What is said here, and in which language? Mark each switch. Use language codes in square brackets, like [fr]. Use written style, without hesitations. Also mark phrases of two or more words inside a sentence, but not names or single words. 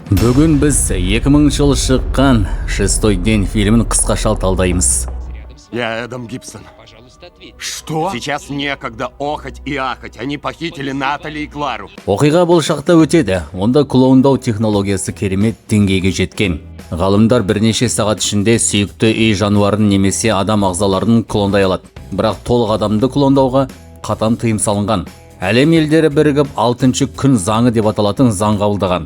[kk] Бүгін біз 2000 жылы шыққан «Шестой день» фильмін қысқаша талдаймыз. [ru] Я Эдам Гибсон. Что? Сейчас некогда охать и ахать. Они похитили Натали и Клару. [kk] Оқиға болашақта өтеді. Онда клондау технологиясы керемет деңгейге жеткен. Ғалымдар бірнеше сағат ішінде сүйікті үй жануарын немесе адам ағзаларын клондай алады. Бірақ толық адамды клондауға қатаң тыйым салынған. Әлем елдері бірігіп 6-шы күн заңы деп аталатын заң қабылдаған.